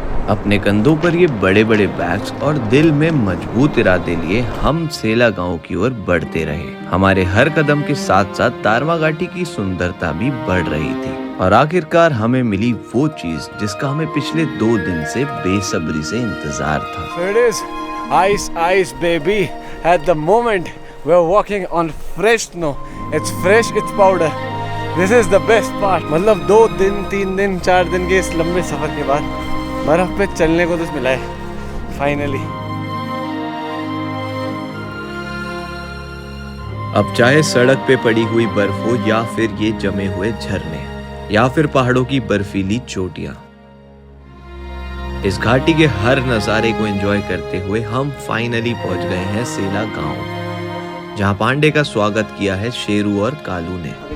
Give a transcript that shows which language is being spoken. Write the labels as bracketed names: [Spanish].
[Hindi] अपने कंधों पर ये बड़े बड़े बैग्स और दिल में मजबूत इरादे लिए हम सेला गांव की ओर बढ़ते रहे। हमारे हर कदम के साथ साथ दारमा घाटी की सुंदरता भी बढ़ रही थी और आखिरकार हमें मिली वो चीज जिसका हमें पिछले 2 दिन से बेसब्री से इंतजार था। [English] So it is ice, ice, baby. At the moment we're walking on fresh snow. It's fresh, it's powder. This is the best part. [Hindi] मतलब 2 दिन, 3 दिन, 4 दिन के इस लंबे सफर के बाद बर्फ पे चलने को तो मिला है फाइनली। अब चाहे सड़क पे पड़ी हुई बर्फ हो या फिर ये जमे हुए झरने या फिर पहाड़ों की बर्फीली चोटियां, इस घाटी के हर नजारे को एंजॉय करते हुए हम फाइनली पहुंच गए हैं सेला गांव, जहां पांडे का स्वागत किया है शेरू और कालू ने।